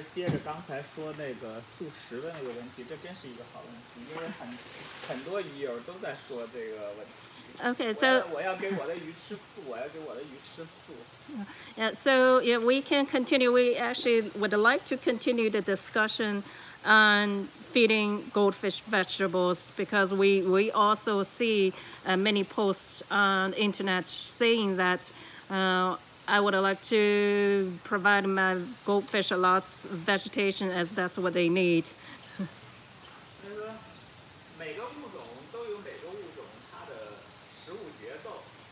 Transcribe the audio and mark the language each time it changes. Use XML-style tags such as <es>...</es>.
<zh>是接着刚才说那个素食的那个问题，这真是一个好问题，因为很多鱼友都在说这个问题。</zh> <en>Okay, so</en> <zh>我要给我的鱼吃素，我要给我的鱼吃素。</zh> <en>Yeah, so yeah, we can continue. We actually would like to continue the discussion on feeding goldfish vegetables because we also see many posts on the internet saying that I would like to provide my goldfish a lot of vegetation as that's what they need.</en> <zh>每个物种都有每个物种它的食物结构。</zh>